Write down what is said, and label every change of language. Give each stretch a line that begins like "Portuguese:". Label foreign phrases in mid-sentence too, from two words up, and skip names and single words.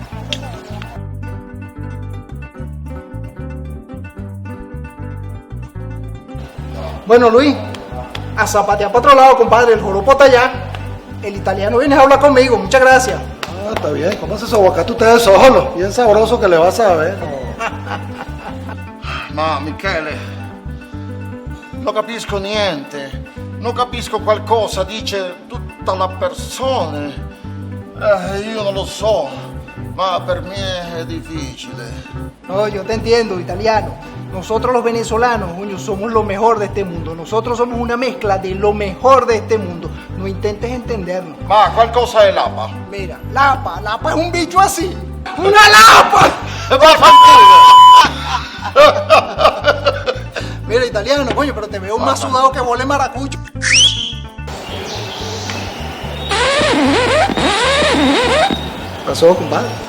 Spanish: Bueno, Luis, a zapatear para otro lado, compadre. El joropo está allá. El italiano viene a hablar conmigo. Muchas gracias. Ah, está bien. Cómase su aguacate ustedes solo. Bien sabroso que le vas a ver.
Italian: Ma, Michele, non capisco niente. Non capisco qualcosa, dice tutta la persona. Io non lo so, ma per me è difficile.
Spanish: No, yo te entiendo, italiano. Nosotros los venezolanos, coño, somos lo mejor de este mundo. Nosotros somos una mezcla de lo mejor de este mundo. No intentes entendernos.
Italian: Ma, qualcosa è lapa?
Spanish: Mira, lapa es un bicho así. ¡Una lapa! Mira, italiano, coño, pero te veo más sudado que vole maracucho. ¿Qué pasó, compadre?